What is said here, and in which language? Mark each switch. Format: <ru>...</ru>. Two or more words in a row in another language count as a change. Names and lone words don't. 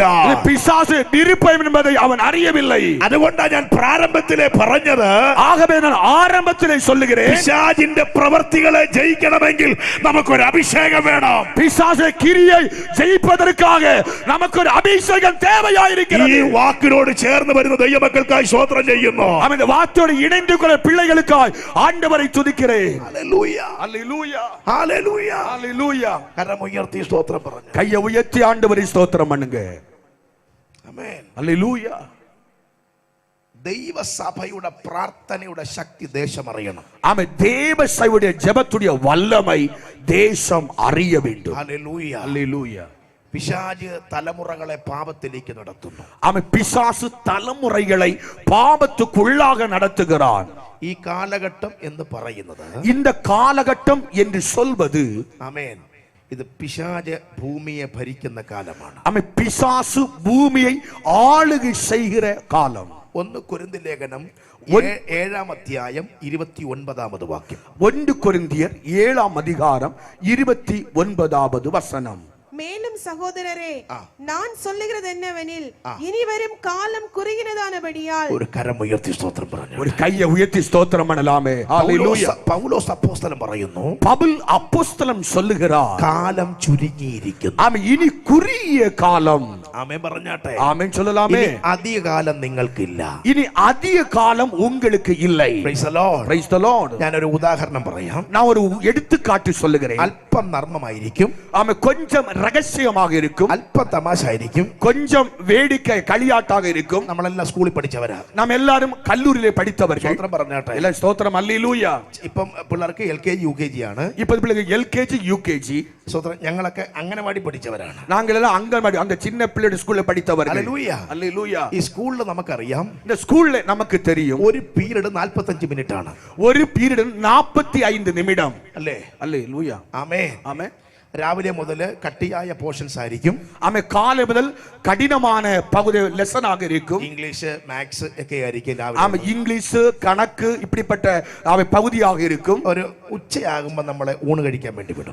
<ta>இது பிசாசு விருப்பம் என்பதை அவன் அறியவில்லை.</ta> <ml>അതുകൊണ്ടാണ് ഞാൻ പ്രാരംഭത്തിലെ പറഞ്ഞത്,</ml> <ta>ஆகவே நான் ஆரம்பத்திலே சொல்லுகிறேன்,</ta> <ml>പിശാചിന്റെ പ്രവർത്തികളെ ജയിക്കണമെങ്കിൽ നമുക്കൊരു അഭിഷേകം വേണം.</ml> <ta>பிசாசு கிரியை ஜெயிப்பதற்காக நமக்கு ஒரு அபிஷேகம்</ta> <ml>ഈ</ml> <ta>தேவையாயிருக்கிறது.</ta> <ml>വാക്കിനോട് ചേർന്ന് വരുന്ന ദൈവമക്കൾക്കായി സ്തോത്രം ചെയ്യുന്നു.</ml> <ta>அவன் வார்த்தையோடு இணைந்து கொள்ள பிள்ளைகளுக்காய் ആண்டവரை துதிக்கிறேன்.</ta> <ml>ഹല്ലേലൂയ.</ml> <ta>ஹல்லேலூயா.</ta> <ml>ഹല്ലേലൂയ.</ml> <ta>ஹல்லேலூயா.</ta> <ml>കരമുയർത്തി സ്തോത്രം പറഞ്ഞു.</ml> <ta>கையை உயர்த்தி ஆண்டவரை ஸ்தோத்திரம் பண்ணுங்க.</ta> <ml>ആമേൻ.</ml> <ta>ஹல்லேலூயா.</ta> <ml>ദൈവസഭയുടെ പ്രാർത്ഥനയുടെ ശക്തി ദേശം അറിയണം.</ml> <ta>ஆமென். தேவ சபையுடைய ஜெபத்துடைய வல்லமை தேசம் அறிய வேண்டும்.</ta> <ml>ഹല്ലേലൂയ.</ml> <ta>ஹல்லேலூயா.</ta> <ml>പിശാച് തലമുറകളെ പാപത്തിലേക്ക് നടത്തുന്നു.</ml> <ta>அவன் பிசாசு தலைமுறைகளை பாவத்துக்குள்ளாக நடத்துகிறான்.</ta> <ml>ഈ കാലഘട്ടം എന്ന് പറയുന്നത്,</ml> <ta>இந்த காலகட்டம் என்று சொல்வது,</ta> <ml>ആമേൻ, ഇത് പിശാച് ഭൂമിയെ ഭരിക്കുന്ന കാലമാണ്.</ml> <ta>அவன் பிசாசு பூமியை ஆளுகை செய்கிற காலம்.</ta> <ml>1 കൊരിന്ത്യർ ലേഖനം 7-ാം അധ്യായം 29-ാമത് വാക്യം.</ml> <ta>1 கொரிந்தியர் 7-ஆம் அதிகாரம் 29வது வசனம். மேலும் சகோதரரே, நான் சொல்லுகிறது என்னவெனில், இனி வரும் காலம் குறுகினதானபடியால்.</ta> <ml>ഒരു കരമുയർത്തി സ്തോത്രം പറഞ്ഞു.</ml> <ta>ஒரு கையை உயர்த்தி ஸ்தோத்திரம் பண்ணலாமே. ஹல்லேலூயா.</ta> <ml>പൗലോസ് അപ്പോസ്തലൻ പറയുന്നു,</ml> <ta>பவுல் அப்போஸ்தலன் சொல்லுகிறார்,</ta> <ml>കാലം ചുരുങ്ങിയിരിക്കുന്നു.</ml> <ta>ஆமென், இனி குறுகிய காலம்.</ta> <ml>ആമേൻ പറഞ്ഞാട്ടെ.</ml> <ta>ஆமென் சொல்லலாமே.</ta> <ml>ഇനി അധിക കാലം നിങ്ങൾക്കില്ല.</ml> <ta>இனி அதிக காலம் உங்களுக்கு இல்லை.</ta> <en>Praise the Lord. Praise the Lord.</en> <ml>ഞാനൊരു ഉദാഹരണം പറയാം.</ml> <ta>நான் ஒரு எடுத்துக்காட்டு சொல்லுகிறேன்.</ta> <ml>അല്പം നർമ്മമായിരിക്കും,</ml> <ta>ஆமென், கொஞ்சம் ரகசியமாக இருக்கும்,</ta> <ml>അല്പ തമാശ ആയിരിക്കും.</ml> <ta>கொஞ்சம் வேடிக்கை களியாட்டாக இருக்கும்.</ta> <ml>നമ്മളെല്ലാം സ്കൂളിൽ പഠിച്ചവരാ,</ml> <ta>நாம் எல்லாரும் கல்லூரியிலே படித்தவர்கள்.</ta> <ml>സ്തോത്രം പറഞ്ഞാട്ടെ.</ml> <ta>எல்லாம் ஸ்தோத்திரம், அல்லேலூயா.</ta> <ml>ഇപ്പം പിള്ളേർക്ക് LKG UKG ആണ്.</ml> <ta>இப்ப பிள்ளைங்க LKG UKG.</ta> <ml>സ്തോത്രം. ഞങ്ങളൊക്കെ അംഗനവാടി പഠിച്ചവരാണ്.</ml> <ta>நாங்கள் எல்லாம் அங்கன்வாடி அந்த சின்ன பிள்ளையோட ஸ்கூல்ல படித்தவர்கள்.</ta> <ml>ഹല്ലേലൂയ.</ml> <ta>அல்லேலூயா.</ta> <ml>ഈ സ്കൂളിൽ നമുക്കറിയാം,</ml> <ta>இந்த ஸ்கூல்ல நமக்கு தெரியும்</ta> <ml>ഒരു പീരീഡ് 45 മിനിറ്റ് ആണ്.</ml> <ta>ஒரு பீரியட் 45 நிமிடம்.</ta> <ml>അല്ലേ?</ml> <ta>அல்லேலூயா.</ta> <ml>ആമേൻ.</ml> <ta>ஆமென்.</ta> <ml>രാവിലെ മുതൽ കട്ടിയായ പോർഷൻസ് ആയിരിക്കും.</ml> <ta>ஆமென். காலை முதல் கடினமான பகுதி லெசனாக இருக்கும்.</ta> <en>English maths</en> <ml>ഒക്കെ ആയിരിക്കും രാവിലെ.</ml> <ta>ஆமென். இங்கிலீஷ் கணக்கு இப்படிப்பட்ட அவை பகுதியாக இருக்கும்.</ta> <ml>ഒരു ഉച്ചയാകുമ്പോൾ നമ്മളെ ഊണ് കഴിക്കാൻ വേണ്ടി വിടും.</ml>